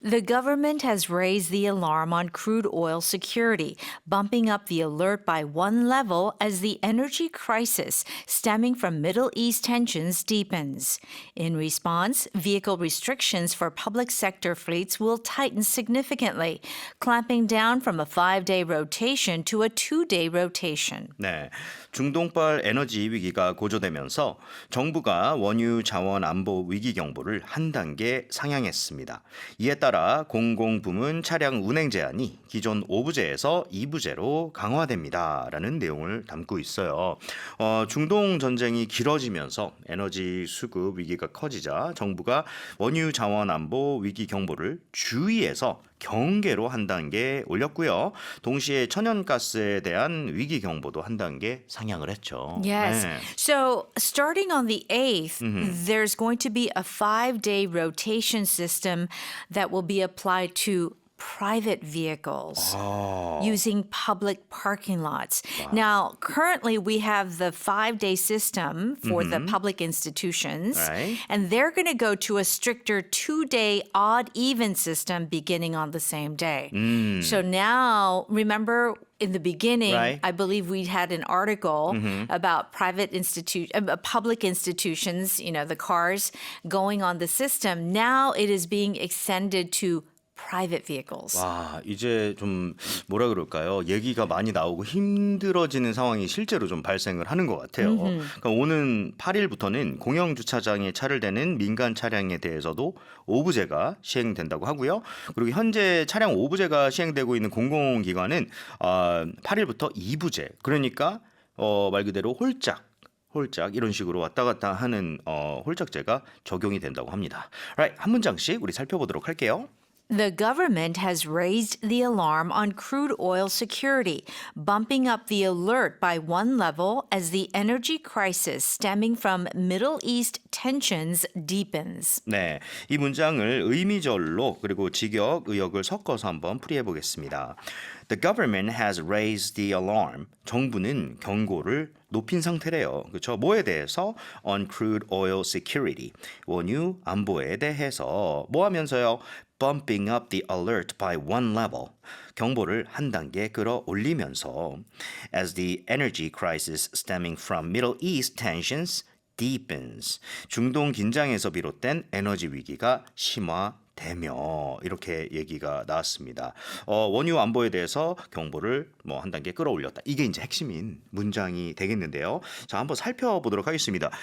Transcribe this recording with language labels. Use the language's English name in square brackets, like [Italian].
[English] The government has raised the alarm on crude oil security, bumping up the alert by one level as the energy crisis stemming from Middle East tensions deepens. In response, vehicle restrictions for public sector fleets will tighten significantly, clamping down from a 5-day rotation to a 2-day rotation. [Korean] 네, 중동발 에너지 위기가 고조되면서 정부가 원유 자원 안보 위기 경보를 한 단계 상향했습니다. 이에 따라 공공부문 차량 운행 제한이 기존 5부제에서 2부제로 강화됩니다라는 내용을 담고 있어요. 중동 전쟁이 길어지면서 에너지 수급 위기가 커지자 정부가 원유 자원 안보 위기 경보를 주의에서 경계로 한 단계 올렸고요. 동시에 천연가스에 대한 위기 경보도 한 단계 상향을 했죠. [English] Yes. [Korean] 네. [English] So starting on the 8th, there's going to be a 5-day rotation system that will be applied to private vehicles using public parking lots. Now, currently we have the 5-day system for the public institutions, Right. and they're going to go to a stricter 2-day odd-even system beginning on the same day. So now, remember in the beginning, Right. I believe we had an article about public institutions, you know, the cars going on the system. Now it is being extended to private vehicles. [Korean] 와, 이제 좀 뭐라 그럴까요? 얘기가 많이 나오고 힘들어지는 상황이 실제로 좀 발생을 하는 것 같아요. 그러니까 오는 8일부터는 공영 주차장에 차를 대는 민간 차량에 대해서도 5부제가 시행된다고 하고요. 그리고 현재 차량 5부제가 시행되고 있는 공공기관은 8일부터 2부제. 그러니까 말 그대로 홀짝 이런 식으로 왔다 갔다 하는 홀짝제가 적용이 된다고 합니다. Right, 한 문장씩 우리 살펴보도록 할게요. [English] The government has raised the alarm on crude oil security, bumping up the alert by one level as the energy crisis stemming from Middle East tensions deepens. [Korean] 네, 이 문장을 의미절로 그리고 직역, 의역을 섞어서 한번 풀이해 보겠습니다. [English] The government has raised the alarm. [Korean] 정부는 경고를 높인 상태래요. 그렇죠? 뭐에 대해서? [English] On crude oil security. [Korean] 원유 안보에 대해서 뭐 하면서요? [English] Bumping up the alert by one level. [Korean] 경보를 한 단계 끌어올리면서 [English] as the energy crisis stemming from Middle East tensions deepens. [Korean] 중동 긴장에서 비롯된 에너지 위기가 심화되며 이렇게 얘기가 나왔습니다. 원유 안보에 대해서 경보를 뭐 한 단계 끌어올렸다. 이게 이제 핵심인 문장이 되겠는데요. 자, 한번 살펴보도록 하겠습니다.